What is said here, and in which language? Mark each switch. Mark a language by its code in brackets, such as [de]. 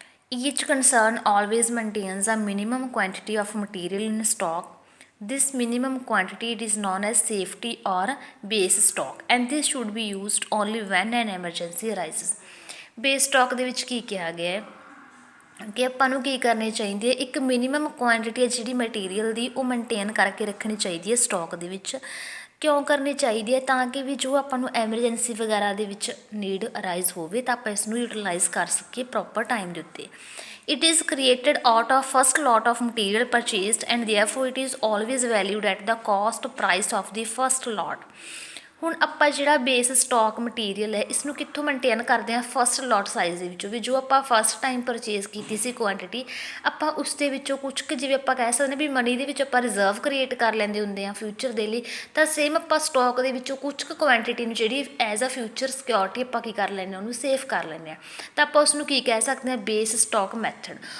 [en] Each concern always maintains a minimum quantity of material in stock. This minimum quantity is known as safety or base stock and this should be used only when an emergency arises. [pa] Base stock ਦੇ ਵਿੱਚ ਕੀ ਕਿਹਾ ਗਿਆ ਹੈ ਕਿ ਆਪਾਂ ਨੂੰ ਕੀ ਕਰਨੀ ਚਾਹੀਦੀ ਹੈ, ਇੱਕ ਮਿਨੀਮਮ ਕੁਆਂਟਿਟੀ ਹੈ ਜਿਹੜੀ ਮਟੀਰੀਅਲ ਦੀ ਉਹ ਮੇਨਟੇਨ ਕਰਕੇ ਰੱਖਣੀ ਚਾਹੀਦੀ ਹੈ ਸਟਾਕ ਦੇ ਵਿੱਚ। ਕਿਉਂ ਕਰਨੀ ਚਾਹੀਦੀ ਹੈ? ਤਾਂ ਕਿ ਵੀ ਜੋ ਆਪਾਂ ਨੂੰ ਐਮਰਜੈਂਸੀ ਵਗੈਰਾ ਦੇ ਵਿੱਚ ਨੀਡ ਅਰਾਈਜ਼ ਹੋਵੇ ਤਾਂ ਆਪਾਂ ਇਸ ਨੂੰ ਯੂਟੀਲਾਈਜ਼ ਕਰ ਸਕੀਏ ਪ੍ਰੋਪਰ ਟਾਈਮ ਦੇ ਉੱਤੇ। [en] It is created out of first lot of material purchased and therefore it is always valued at the cost price of the first lot। [pa] ਹੁਣ ਆਪਾਂ ਜਿਹੜਾ ਬੇਸ ਸਟਾਕ ਮਟੀਰੀਅਲ ਹੈ ਇਸ ਨੂੰ ਕਿੱਥੋਂ ਮੇਨਟੇਨ ਕਰਦੇ ਹਾਂ? ਫਸਟ ਲੋਟ ਸਾਈਜ਼ ਦੇ ਵਿੱਚੋਂ ਵੀ ਜੋ ਆਪਾਂ ਫਸਟ ਟਾਈਮ ਪਰਚੇਜ਼ ਕੀਤੀ ਸੀ ਕੁਆਂਟਿਟੀ, ਆਪਾਂ ਉਸ ਦੇ ਵਿੱਚੋਂ ਕੁਛ ਕੁ ਜਿਵੇਂ ਆਪਾਂ ਕਹਿ ਸਕਦੇ ਹਾਂ ਵੀ ਮਨੀ ਦੇ ਵਿੱਚ ਆਪਾਂ ਰਿਜ਼ਰਵ ਕ੍ਰੀਏਟ ਕਰ ਲੈਂਦੇ ਹੁੰਦੇ ਹਾਂ ਫਿਊਚਰ ਦੇ ਲਈ, ਤਾਂ ਸੇਮ ਆਪਾਂ ਸਟਾਕ ਦੇ ਵਿੱਚੋਂ ਕੁਛ ਕੁ ਕੁਆਂਟਿਟੀ ਨੂੰ ਜਿਹੜੀ ਐਜ਼ ਅ ਫਿਊਚਰ ਸਿਕਿਉਰਿਟੀ ਆਪਾਂ ਕੀ ਕਰ ਲੈਂਦੇ ਹਾਂ, ਉਹਨੂੰ ਸੇਵ ਕਰ ਲੈਂਦੇ ਹਾਂ, ਤਾਂ ਆਪਾਂ ਉਸ ਨੂੰ ਕੀ ਕਹਿ ਸਕਦੇ ਹਾਂ? Base stock method.